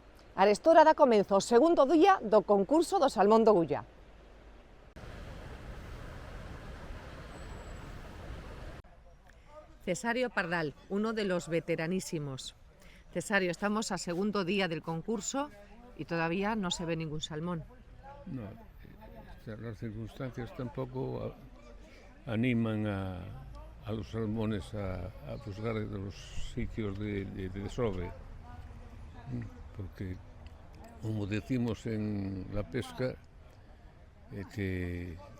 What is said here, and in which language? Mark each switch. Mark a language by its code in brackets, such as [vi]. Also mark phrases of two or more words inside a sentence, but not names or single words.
[gl] Arestora dá comenzo o segundo día do concurso do salmón do Gulla. [es] Cesario Pardal, uno de los veteranísimos. Cesario, estamos a segundo día del concurso y todavía no se ve ningún salmón. No, las circunstancias tampoco animan a los salmones a buscar los sitios de desove, porque, como decimos en la pesca, que